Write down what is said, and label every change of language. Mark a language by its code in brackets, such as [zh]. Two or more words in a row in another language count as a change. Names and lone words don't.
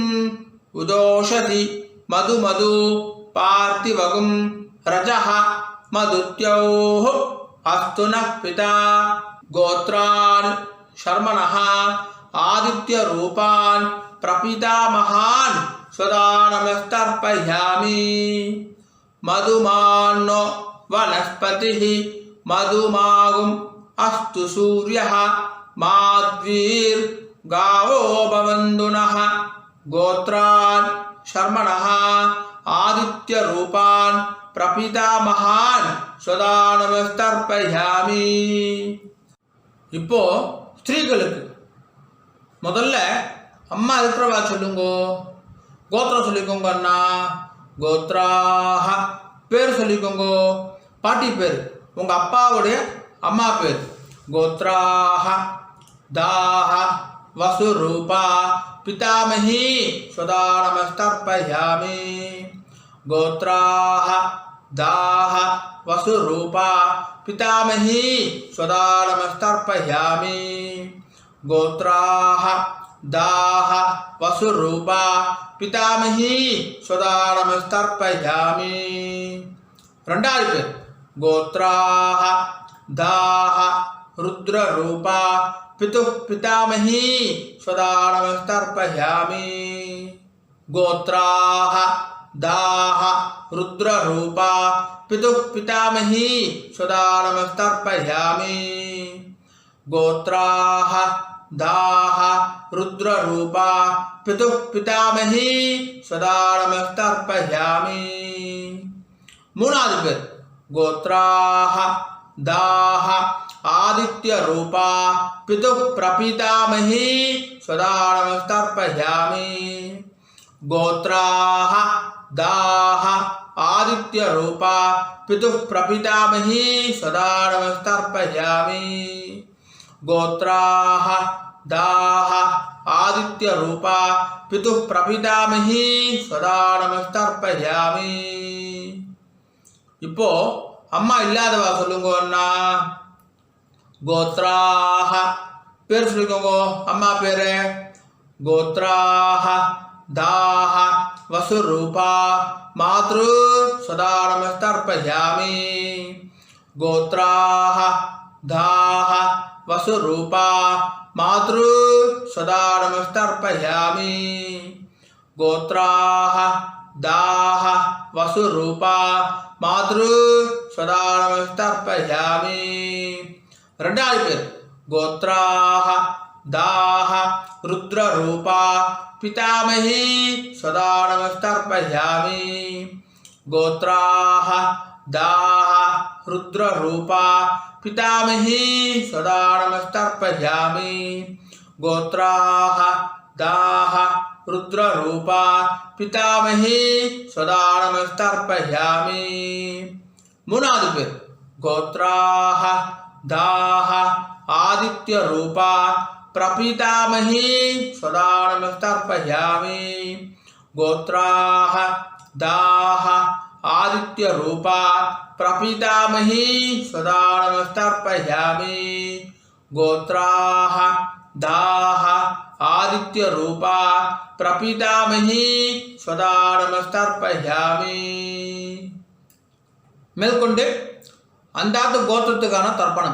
[sa] उदोषधि मधु मधु पार्थिवगुं रजः मधुत्योः अस्तु नः पिता गोत्रान् शर्मणः आदित्यरूपान् प्रपितामहान् सदा नमस्तर्पयामि मधुमान्नो वनस्पतिः मधुमागुम् अस्तु सूर्यः माध्वीर्गावो भवन्तु नः गोत्रान् शर्मणः आदित्यरूपान् प्रपितामहान् सदा नमस्तर्पयामि [ta] இப்போ ஸ்திரீகளுக்கு முதல்ல அம்மா இருக்கிறவா சொல்லுங்கோ கோத்திரம் சொல்லிக்கோங்க அண்ணா கோத்ராஹ பேர் சொல்லிக்கோங்கோ பாட்டி பேர் உங்கள் அப்பாவுடைய அம்மா [sa] பேர் गोत्राः दाः वसुरूपा पितामही सदा नमस्तर्पयामि गोत्राः दाः वसुरूपा पितामही सदा नमस्तर्पयामि गोत्राः दाः वसुरूपा पितामही सदा नमस्तर्पयामि [ta] ரெண்டாவது பேர் [sa] गोत्राः दाः रुद्ररूपा पितुः पितामही सदा नमस्तर्पयामि गोत्राः दाः रुद्ररूपा पितुः पितामही सदा नमस्तर्पयामि गोत्राः दाः रुद्ररूपा पितुः पितामही सदा नमस्तर्पयामि மூணாவது பேர் गोत्राः दाः आदित्यरूपा पितुः प्रपितामही सदा नमस्तर्पयामि गोत्राः दाः आदित्यरूपा पितुः प्रपितामही सदा नमस्तर्पयामि गोत्राः दाः आदित्यरूपा पितुः प्रपितामही सदा नमस्तर्पयामि [ta] இப்போ அம்மா இல்லாதவா சொல்லுங்க அண்ணா கோத்ராஹ பேர் சொல்லிக்கோங்க அம்மா பேரு [sa] गोत्राः दाः वसुरूपा मातृ सदा नमस्तर्पयामि गोत्राः दाः वसुरूपा मातृ सदा नमस्तर्पयामि गोत्राः दाः वसुरूपा मातृ सदा नमस्तर्पयामि [ta] ரெண்டாவது பேர் [sa] गोत्राः दाः रुद्ररूपा पितामही सदा नमस्तर्पयामि गोत्राः दाः रुद्ररूपा पितामही सदा नमस्तर्पयामि गोत्राः दाः रुद्ररूपा पितामही सदा नमस्तर्पयामि [ta] மூணாவது பேர் [sa] गोत्राः दाः आदित्य रूपा प्रपितामही सदा नमस्तर्पयामि गोत्राः दाः आदित्य रूपा प्रपितामही सदा नमस्तर्पयामि गोत्राः दाः आदित्य रूपा प्रपितामही सदा नमस्तर्पयामि [ta] மேற்கொண்டு அந்தாத்து கோத்திரத்துக்கான தர்ப்பணம்.